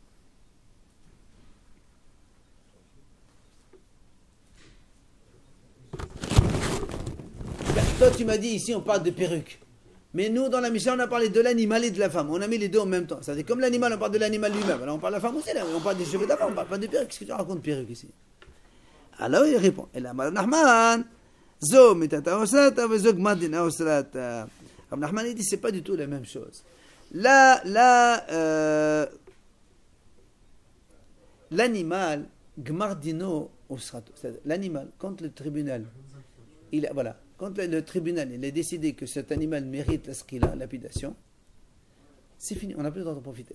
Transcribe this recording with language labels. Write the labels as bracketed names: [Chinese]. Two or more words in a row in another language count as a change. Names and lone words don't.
[French] Toi, tu m'as dit ici, on parle de perruque. Mais nous, dans la Mishnah, on a parlé de l'animal et de la femme. On a mis les deux en même temps. C'est-à-dire, comme l'animal, on parle de l'animal lui-même. Alors, on parle de la femme aussi, là. On parle des cheveux de la femme, on parle pas de perruque. Qu'est-ce que tu racontes perruque ici? Alors, il répond. Et là, Rav Nachman, [Aramaic] Zo, mitata osrata, vezo gmadina osrata. [French] Rav Nachman, il dit, c'est pas du tout la même chose. L'animal, [Aramaic] gmardino osrato. [French] C'est-à-dire, l'animal, quand le tribunal, voilà, quand le tribunal il a décidé que cet animal mérite la skila, lapidation, c'est fini, on n'a plus le droit d'en profiter.